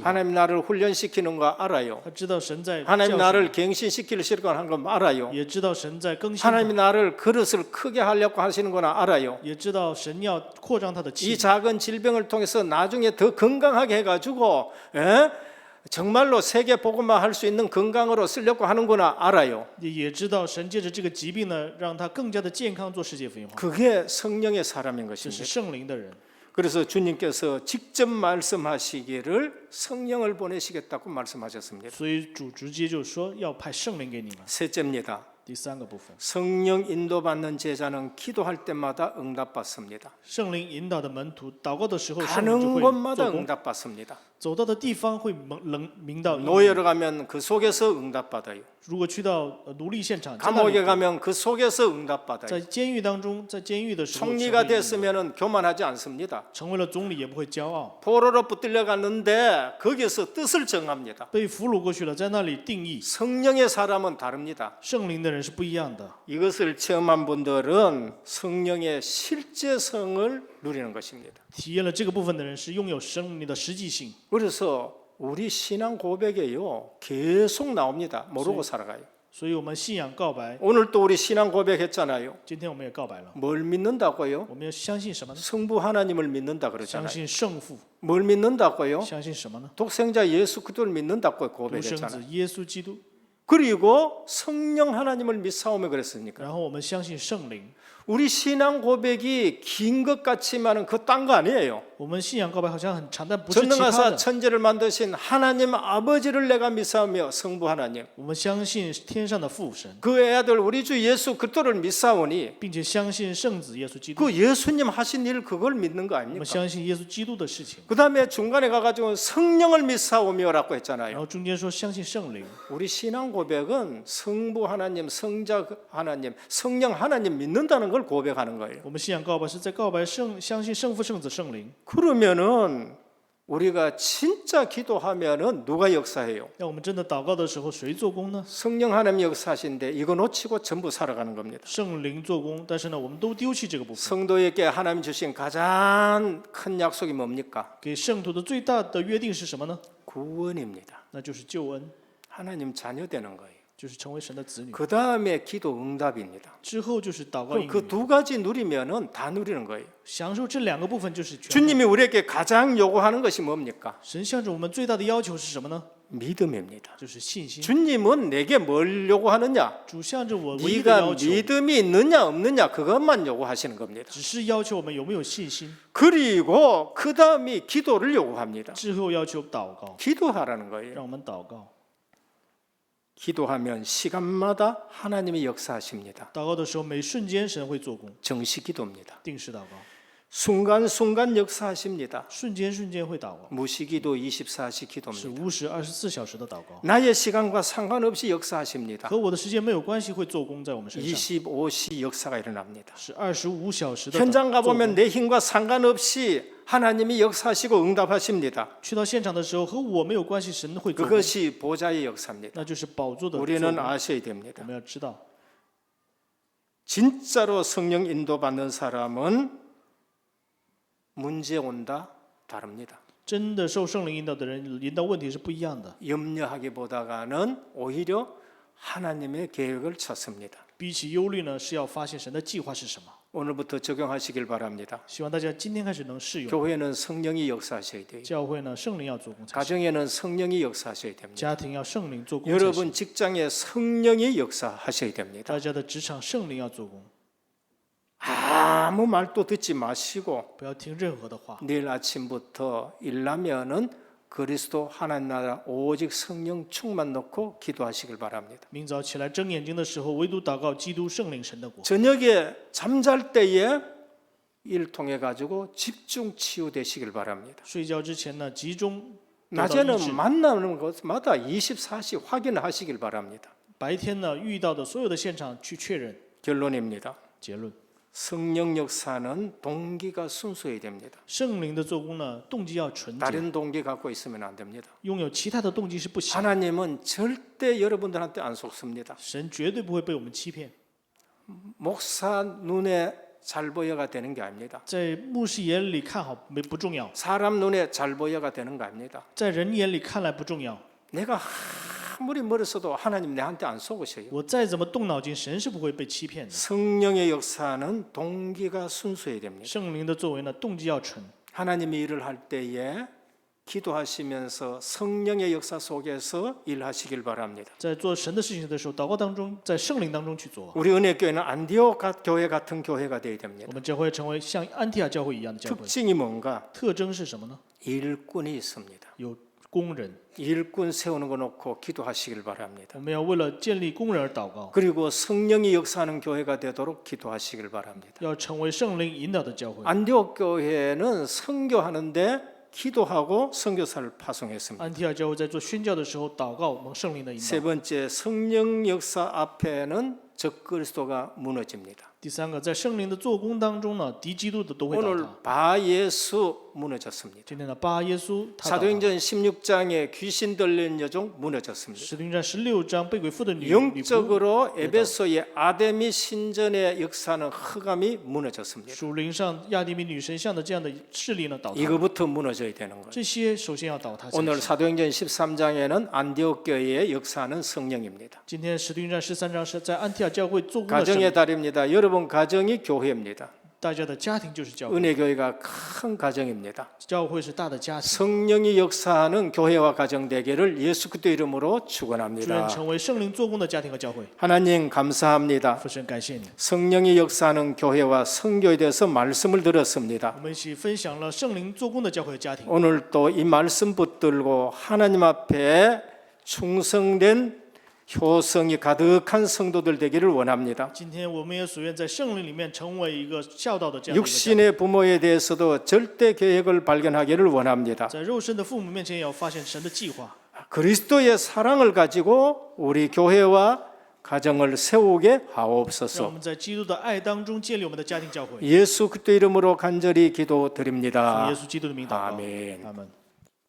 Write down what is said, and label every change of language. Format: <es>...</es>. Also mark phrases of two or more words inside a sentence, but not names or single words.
<ko>하나님 나를 훈련시키는 거 알아요.</ko> <zh>他知道神在</zh> <ko>하나님</ko> <zh>教训</zh> <ko>나를 갱신시키려고 하는 거 알아요.</ko> <zh>也知道神在更新</zh> <ko>하나님</ko> <zh>他，</zh> <ko>나를 그릇을 크게 하려고 하시는 거나 알아요.</ko> <zh>也知道神要扩张他的</zh> <ko>이</ko> <zh>气。</zh> <ko>작은 질병을 통해서 나중에 더 건강하게 해가지고 정말로 세계 복음화 할 수 있는 건강으로 쓰려고 하는구나 알아요.</ko> <zh>也知道神借着这个疾病呢，让他更加的健康做世界福音化，</zh> <ko>그게 성령의 사람인</ko> <zh>这是</zh> <ko>것입니다.</ko> <zh>圣灵的人。</zh> <ko>그래서 주님께서 직접 말씀하시기를 성령을 보내시겠다고 말씀하셨습니다.</ko> <zh>所以主直接就说要派圣灵给你们。</zh> <ko>셋째입니다.</ko> <zh>第三个部分，</zh> <ko>성령 인도받는 제자는 기도할 때마다 응답받습니다.</ko> <zh>圣灵引导的门徒祷告的时候，圣灵就</zh> <ko>가는</ko> <zh>会</zh> <ko>곳마다</ko> <zh>做工，</zh> <ko>응답받습니다.</ko> <zh>走到的地方会明到应允。</zh> <ko>노예로 가면 그 속에서 응답받아요.</ko> <zh>如果去到奴隶现场，在那</zh> <ko>감옥에</ko> <zh>里</zh> <ko>가면 그 속에서 응답받아요.</ko> <zh>在监狱当中，在监狱的时候，</zh> <ko>총리가 됐으면 교만하지 않습니다.</ko> <zh>成为了总理也不会骄傲。</zh> <ko>포로로 붙들려 갔는데 거기서 뜻을 정합니다.</ko> <zh>被俘虏过去了，在那里定义。</zh> <ko>성령의 사람은 다릅니다.</ko> <zh>圣灵的人是不一样的。</zh> <ko>이것을 체험한 분들은 성령의 실제성을 누리는 것입니다.</ko> <zh>体验了这个部分的人是拥有生命的实际性。</zh> <ko>그래서 우리 신앙 고백에요 계속 나옵니다. 모르고 살아가요.</ko> <zh>所以我们信仰告白，</zh> <ko>오늘 또 우리 신앙 고백했잖아요.</ko> <zh>今天我们也告白了。</zh> <ko>뭘 믿는다고요?</ko> <zh>我们要相信什么呢？</zh> <ko>성부 하나님을 믿는다</ko> <zh>相</zh> <ko>그러잖아요.</ko> <zh>信圣父。</zh> <ko>뭘 믿는다고요?</ko> <zh>相信什么呢？</zh> <ko>독생자 예수 그리스도를 믿는다고</ko> <zh>独生子</zh> <ko>고백했잖아요.</ko> <zh>耶稣基督。</zh> <ko>그리고 성령 하나님을 믿사오며 그랬으니까.</ko> <zh>然后我们相信圣灵。</zh> <ko>우리 신앙 고백이 긴 것 같지만은 그 딴 거 아니에요.</ko> <zh>我们信仰告白好像很长，但不是其他</zh> <ko>전능하사</ko> <zh>的。</zh> <ko>천지를 만드신 하나님 아버지를 내가 믿사오며 성부 하나님</ko> <zh>我们相信天上的父神，</zh> <ko>그 애아들 우리 주 예수 그리스도를 믿사오니</ko> <zh>并且相信圣子耶稣基督。</zh> <ko>그 예수님 하신 일 그걸 믿는 거</ko> <zh>我们</zh> <ko>아닙니까?</ko> <zh>相信耶稣基督的事情。</zh> <ko>그 다음에 중간에 가가지고 성령을 믿사오며라고</ko> <zh>然</zh> <ko>했잖아요.</ko> <zh>后中间说相信圣灵。</zh> <ko>우리 신앙 고백은 성부 하나님, 성자 하나님, 성령 하나님 믿는다는 걸 고백하는 거예요.</ko> <zh>我们信仰告白是在告白相信圣父、圣子、圣灵。</zh> <ko>그러면은 우리가 진짜 기도하면은 누가 역사해요?</ko> <zh>要我们真的祷告的时候，谁做工呢？</zh> <ko>성령 하나님 역사하신데 이거 놓치고 전부 살아가는 겁니다.</ko> <zh>圣灵做工，但是呢，我们都丢弃这个部分。</zh> <ko>성도에게 하나님 주신 가장 큰 약속이 뭡니까?</ko> <zh>给圣徒的最大的约定是什么呢？</zh> <ko>구원입니다.</ko> <zh>那就是救恩，</zh> <ko>하나님 자녀 되는 거예요.</ko> <zh>就是成为神的子女。</zh> <ko>그 다음에 기도 응답입니다.</ko> <zh>之后就是祷告</zh> <ko>그럼</ko> <zh>应</zh> <ko>그</ko> <zh>允，</zh> <ko>두 가지 누리면은 다 누리는 거예요.</ko> <zh>享受这两个部分就是全部。</zh> <ko>주님이 우리에게 가장 요구하는 것이 뭡니까?</ko> <zh>神向着我们最大的要求是什么呢？</zh> <ko>믿음입니다.</ko> <zh>就是信心。</zh> <ko>주님은 내게 뭘 요구하느냐?</ko> <zh>主向着我唯一的</zh> <ko>네가</ko> <zh>要求，</zh> <ko>믿음이 있느냐 없느냐 그것만 요구하시는 겁니다.</ko> <zh>只是要求我们有没有信心，</zh> <ko>그리고 그 다음이 기도를 요구합니다.</ko> <zh>之后要求祷告，</zh> <ko>기도하라는 거예요.</ko> <zh>让我们祷告。</zh> <ko>기도하면 시간마다 하나님이 역사하십니다.</ko> <zh>祷告的时候，每瞬间神会做工，</zh> <ko>정시 기도입니다.</ko> <zh>定时祷告，</zh> <ko>순간순간 역사하십니다.</ko> <zh>瞬间会祷告，</zh> <ko>무시기도 24시</ko> <zh>是</zh> <ko>기도입니다.</ko> <zh>无时24小时的祷告，</zh> <ko>나의 시간과 상관없이 역사하십니다.</ko> <zh>和我的时间没有关系，会做工在我们身上，</zh> <ko>25시 역사가 일어납니다.</ko> <zh>是25小时的</zh> <ko>현장</ko> <zh>做工</zh> <ko>가보면 내 힘과 상관없이 하나님이 역사하시고 응답하십니다.</ko> <zh>去到现场的时候，和我没有关系，神会做工，</zh> <ko>그것이 보좌의 역사입니다.</ko> <zh>那就是宝座的做</zh> <ko>우리는</ko> <zh>工。</zh> <ko>아셔야 됩니다.</ko> <zh>我们要知道，</zh> <ko>진짜로 성령 인도받는 사람은 문제 온다 다릅니다.</ko> <zh>真的受圣灵引导的人，引导问题是不一样的。</zh> <ko>염려하기보다는 오히려 하나님의 계획을 찾습니다.</ko> <zh>比起忧虑呢，是要发现神的计划是什么。</zh> <ko>오늘부터 적용하시길 바랍니다.</ko> <zh>希望大家今天开始能适用。</zh> <ko>교회는 성령이 역사하셔야 돼요.</ko> <zh>教会呢，圣灵要做工才行；</zh> <ko>가정에는 성령이 역사하셔야 됩니다.</ko> <zh>家庭要圣灵做工才行；</zh> <ko>여러분 직장에 성령이 역사하셔야 됩니다.</ko> <zh>大家的职场圣灵要做工，</zh> <ko>아무 말도 듣지 마시고</ko> <zh>不要听任何的话。</zh> <ko>내일 아침부터 일나면은 그리스도 하나님 나라 오직 성령 충만 넣고 기도하시길 바랍니다.</ko> <zh>明早起来睁眼睛的时候，唯独祷告基督圣灵神的国。</zh> <ko>저녁에 잠잘 때에 일 통해 가지고 집중 치유되시길 바랍니다.</ko> <zh>睡觉之前呢，集中得到医治</zh> <ko>낮에는 만나는 것마다 24시 확인하시길 바랍니다.</ko> <zh>白天呢，遇到的所有的现场去确认。</zh> <ko>결론입니다.</ko> <zh>结论：</zh> <ko>성령 역사는 동기가 순수해야 됩니다.</ko> <zh>圣灵的做工呢，动机要纯洁，</zh> <ko>다른 동기 갖고 있으면 안 됩니다.</ko> <zh>拥有其他的动机是不行。</zh> <ko>하나님은 절대 여러분들한테 안 속습니다.</ko> <zh>神绝对不会被我们欺骗。</zh> <ko>목사 눈에 잘 보여가 되는 게 아닙니다.</ko> <zh>在牧师眼里看好不重要，</zh> <ko>사람 눈에 잘 보여가 되는 거 아닙니다.</ko> <zh>在人眼里看来不重要。</zh> <ko>내가 아무리 멀었어도 하나님 내한테 안 속으셔요.</ko> <zh>我再怎么动脑筋，神是不会被欺骗的。</zh> <ko>성령의 역사는 동기가 순수해야 됩니다.</ko> <zh>圣灵的作为呢，动机要纯。</zh> <ko>하나님이 일을 할 때에 기도하시면서 성령의 역사 속에서 일하시길 바랍니다.</ko> <zh>在做神的事情的时候，祷告当中，在圣灵当中去做。</zh> <ko>우리 은혜교회는 안디옥 교회 같은 교회가 되어야</ko> <zh>我</zh> <ko>됩니다.</ko> <zh>们教会成为像安提亚教会一样的教会。</zh> <ko>특징이 뭔가?</ko> <zh>特征是什么呢？</zh> <ko>일꾼이 있습니다.</ko> <zh>有工人，</zh> <ko>일꾼 세우는 거 놓고 기도하시길 바랍니다.</ko> <zh>我们要为了建立工人而祷告，</zh> <ko>그리고 성령이 역사하는 교회가 되도록 기도하시길 바랍니다.</ko> <zh>要成为圣灵引导的教会。</zh> <ko>안디옥 교회는 선교하는데 기도하고 선교사를 파송했습니다.</ko> <zh>安提亚教会在做宣教的时候，祷告蒙圣灵的引</zh> <ko>세</ko> <zh>导。</zh> <ko>번째, 성령 역사 앞에는 적그리스도가 무너집니다.</ko> <zh>第三个，在圣灵的做工当中呢，敌基督的都会倒</zh> <ko>오늘</ko> <zh>塌。</zh> <ko>바 예수 무너졌습니다.</ko> <zh>今天的巴耶稣他倒塌。</zh> <ko>사도행전 16장에 귀신 들린 여종 무너졌습니다.</ko> <zh>使徒行传16章被鬼附的女仆，</zh> <ko>영적으로 에베소의 아데미 신전의 역사는 흑암이 무너졌습니다.</ko> <zh>属灵上亚迪米女神像的这样的势力呢倒塌。</zh> <ko>이거부터 무너져야 되는 거예요.</ko> <zh>这些首先要倒塌才行。</zh> <ko>오늘 사도행전 13장에는 안디옥 교회의 역사는 성령입니다.</ko> <zh>今天使徒行传13章是在安提亚教会做工的圣</zh> <ko>가정의</ko> <zh>灵，</zh> <ko>달입니다. 여러분 가정이 교회입니다.</ko> <zh>大家的家庭就是教会，</zh> <ko>은혜교회가 큰 가정입니다.</ko> <zh>教会是大的家庭。</zh> <ko>성령이 역사하는 교회와 가정 되기를 예수 그리스도 이름으로</ko> <zh>祝愿</zh> <ko>축원합니다.</ko> <zh>成为圣灵做工的家庭和教会。</zh> <ko>하나님 감사합니다.</ko> <zh>父神，感谢你，</zh> <ko>성령이 역사하는 교회와 성교에 대해서 말씀을 들었습니다.</ko> <zh>我们一起分享了圣灵做工的教会和家庭。</zh> <ko>오늘 또 이 말씀 붙들고 하나님 앞에 충성된 효성이 가득한 성도들 되기를 원합니다.</ko> <zh>今天我们也所愿在圣灵里面成为一个孝道的这样的一个家庭。</zh> <ko>육신의 부모에 대해서도 절대 계획을 발견하기를 원합니다.</ko> <zh>在肉身的父母面前，也要发现神的计划。</zh> <ko>그리스도의 사랑을 가지고 우리 교회와 가정을 세우게</ko> <zh>让我</zh> <ko>하옵소서.</ko> <zh>们在基督的爱当中建立我们的家庭教会。</zh> <ko>예수 그리스도 이름으로 간절히</ko> <zh>奉</zh> <ko>기도드립니다.</ko> <zh>耶稣基督的名祷告。</zh> <ko>아멘.</ko> <zh>阿门。</zh>